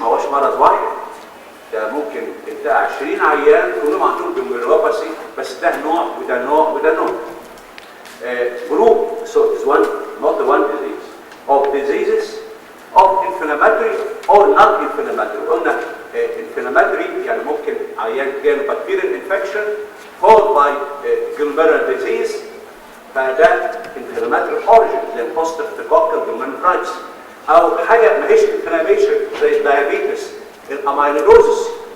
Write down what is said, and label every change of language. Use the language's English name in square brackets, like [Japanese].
[Arabic] ما هوش مرض واحد، ده ممكن تلاقي 20 عيان كلهم عندهم glomerulopathy، بس ده نوع وده نوع وده نوع. [English] Group, so it's one, not the one disease, of diseases of inflammatory or non-inflammatory. [Arabic] قلنا inflammatory يعني ممكن عيان جاله [English] bacterial infection followed by glomerular disease، [Arabic] فده [English] inflammatory origin [Arabic] زي post-streptococcal glomerulonephritis. او حاجه ما هيش inflammation زي الدايابيتس، الاميلودوزس.